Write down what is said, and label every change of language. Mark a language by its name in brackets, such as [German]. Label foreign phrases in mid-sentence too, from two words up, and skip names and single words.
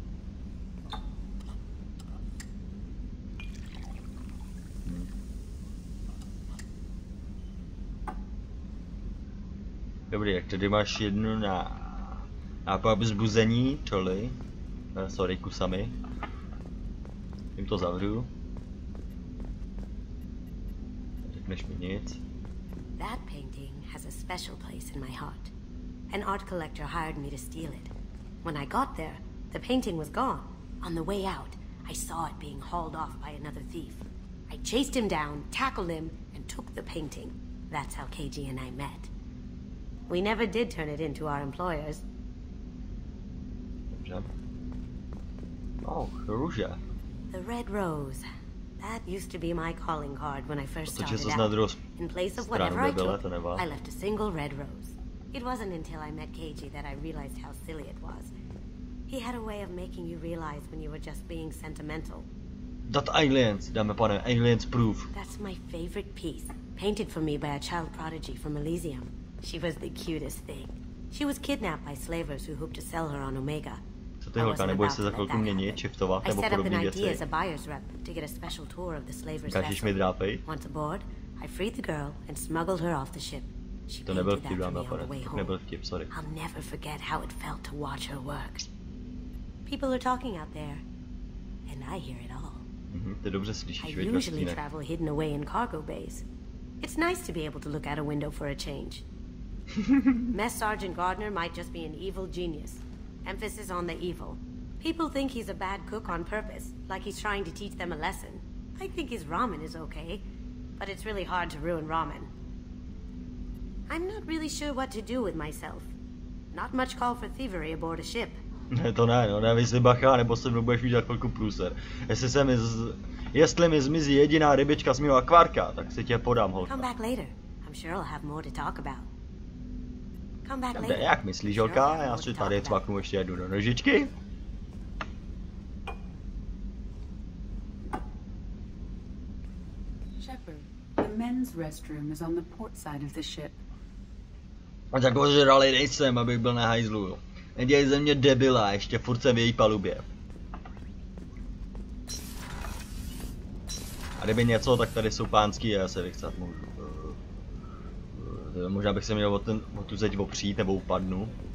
[Czech] Dobrý, tak tady máš jednu na vzbuzení, čoli. Sorry, kusami. Tím to zavřu. Řekneš mi nic. [English] That painting has a special place in my heart. An art collector hired me to steal it. When I got there, the painting was gone. On the way out, I saw it being hauled off by another thief. I chased him down, tackled him, and took the painting. That's how KG and I met. We never did turn it into our employers. [Czech] Dobře. Oh, růže. [English] The red rose. That used to be my calling card when I first [Czech] Protože [English] started [Czech] se na druhou [English] out. In place of [Czech] stranu [English] whatever I [Czech] nebyla, [English] took, [Czech] to nevá. [English] I left a single red rose. It wasn't until I met KG that I realized how silly it was. He had a way of making you realize when you were just being sentimental. That aliens, [Czech] dáme pane, [English] aliens proof. That's my favorite piece, painted for me by a child prodigy from Elysium. She was the cutest thing. She was kidnapped by slavers who hoped to sell her on Omega. [Czech] Co ty holka, neboj se za chvilku měnit, shiftovat nebo podobné věci. Ukážeš mi drápej? To nebyl vtip, dáme a pane, to nebyl vtip, sorry. [English] People are talking out there, and I hear it all. [Czech] Ty dobře slyšíš, [English] I [Czech] veď ve [English] usually [Czech] stínech. [English] travel hidden away in cargo bays. It's nice to be able to look out a window for a change. Mess Sergeant Gardner might just be an evil genius. Emphasis on the evil. People think he's a bad cook on purpose, like he's trying to teach them a lesson. I think his ramen is okay, but it's really hard to ruin ramen. I'm not really sure what to do with myself. Not much call for thievery aboard a ship. [Czech] Ne, to ne, no dávej si bacha, nebo se mnou budeš mít za chvilku průser. Jestli mi zmizí jediná rybička z mého akvárka, tak si tě podám, holka. [English] Come back later. I'm sure I'll have more to talk about. Come back [Czech] Dobře, [English] later. [Czech] jak myslíš, holka? Já si tady cvaknu ještě jednu do nožičky. [English] Shepard, the men's restroom is on the port side of the ship. [Czech] A tak ožralý nejsem, abych byl na hajzlu. Nedělej ze mě debila, ještě furt jsem v její palubě. A kdyby něco, tak tady jsou pánský, já se vychcat můžu. Možná bych se měl o tu zeď opřít, nebo upadnu.